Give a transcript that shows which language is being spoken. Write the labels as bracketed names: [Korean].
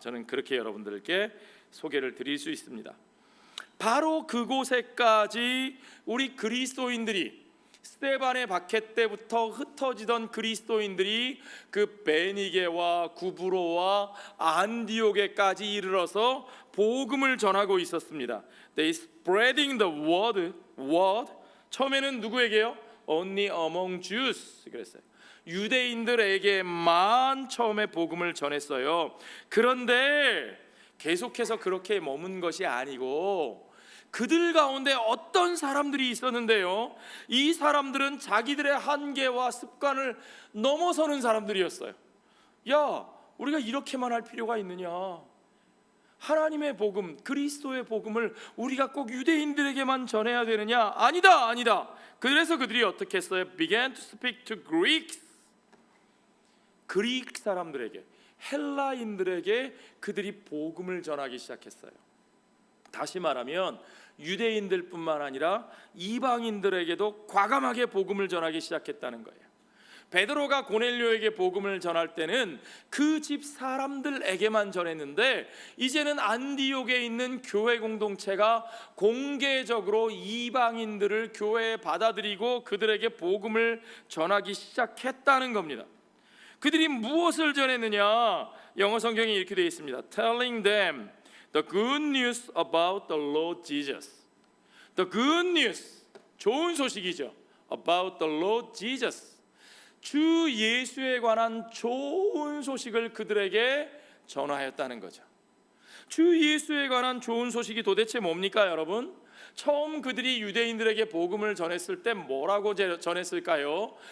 [Korean] 저는 그렇게 여러분들께 소개를 드릴 수 있습니다. 바로 그곳에까지 우리 그리스도인들이, 스데반의 박해 때부터 흩어지던 그리스도인들이 그 베니게와 구브로와 안디옥에까지 이르러서 복음을 전하고 있었습니다. [English] They spreading the word. [Korean] 처음에는 누구에게요? [English] Only among Jews 그랬어요. [Korean] 유대인들에게만 처음에 복음을 전했어요. 그런데 계속해서 그렇게 머문 것이 아니고 그들 가운데 어떤 사람들이 있었는데요, 이 사람들은 자기들의 한계와 습관을 넘어서는 사람들이었어요. 야, 우리가 이렇게만 할 필요가 있느냐? 하나님의 복음, 그리스도의 복음을 우리가 꼭 유대인들에게만 전해야 되느냐? 아니다. 그래서 그들이 어떻게 했어요? [English] Began to speak to Greeks. [Korean] 그리스 사람들에게, 헬라인들에게 그들이 복음을 전하기 시작했어요. 다시 말하면 유대인들뿐만 아니라 이방인들에게도 과감하게 복음을 전하기 시작했다는 거예요. 베드로가 고넬료에게 복음을 전할 때는 그 집 사람들에게만 전했는데, 이제는 안디옥에 있는 교회 공동체가 공개적으로 이방인들을 교회에 받아들이고 그들에게 복음을 전하기 시작했다는 겁니다. 그들이 무엇을 전했느냐? 영어 성경에 이렇게 되어 있습니다. [English] Telling them the good news about the Lord Jesus. The good news, [Korean] 좋은 소식이죠. [English] About the Lord Jesus. [Korean] 주 예수에 관한 좋은 소식을 그들에게 전하였다는 거죠. 주 예수에 관한 좋은 소식이 도대체 뭡니까, 여러분? 처음 그들이 유대인들에게 복음을 전했을 때 뭐라고 전했을까요?